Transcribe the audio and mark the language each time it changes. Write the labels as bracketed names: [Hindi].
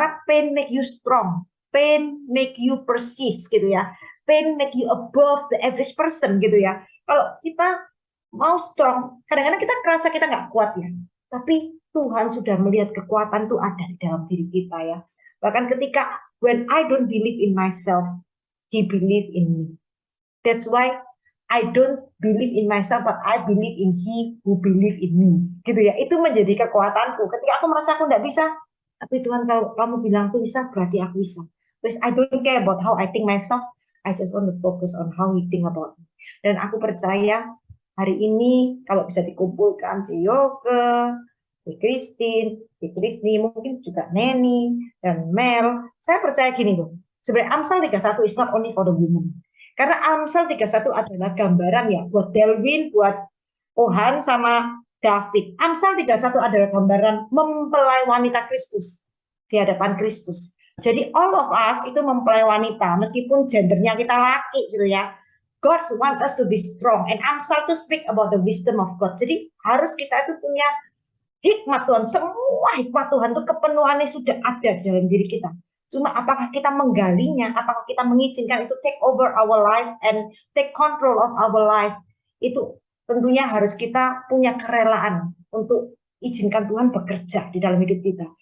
[English] Karena pain make you strong, pain make you persist gitu ya. Pain make you above the average person [Indonesian] gitu ya. Kalau kita mau strong, kadang-kadang kita kerasa kita nggak kuat ya. Tapi Tuhan sudah melihat kekuatan itu ada di dalam diri kita ya. Bahkan ketika [English] when I don't believe in myself, He believe in me. That's why I don't believe in myself, but I believe in He who believe in me. [Indonesian] Gitu ya. Itu menjadi kekuatanku. Ketika aku merasa aku nggak bisa, tapi Tuhan kalau kamu bilang aku bisa, berarti aku bisa. [English] Because I don't care about how I think myself. I just want to focus on how He think about me. [Indonesian] Dan aku percaya hari ini kalau bisa dikumpulkan si Yoke, si Christine, si Krisni, mungkin juga Neni dan Mel. Saya percaya gini loh. Sebenarnya [English] Amsal 31 is not only for the women. [Indonesian] Karena Amsal 31 adalah gambaran ya buat Delwin, buat Ohan sama David. Amsal 31 adalah gambaran mempelai wanita Kristus di hadapan Kristus. Jadi [English] all of us [Indonesian] itu mempelai wanita, meskipun gendernya kita laki gitu ya. [English] God want us to be strong. And Amsal to speak about the wisdom of God. [Indonesian] Jadi harus kita itu punya hikmat Tuhan. Semua hikmat Tuhan itu kepenuhannya sudah ada di dalam diri kita. Cuma apakah kita menggalinya, apakah kita mengizinkan itu [English] take over our life [Indonesian] and take control of our life. Itu tentunya harus kita punya kerelaan untuk izinkan Tuhan bekerja di dalam hidup kita.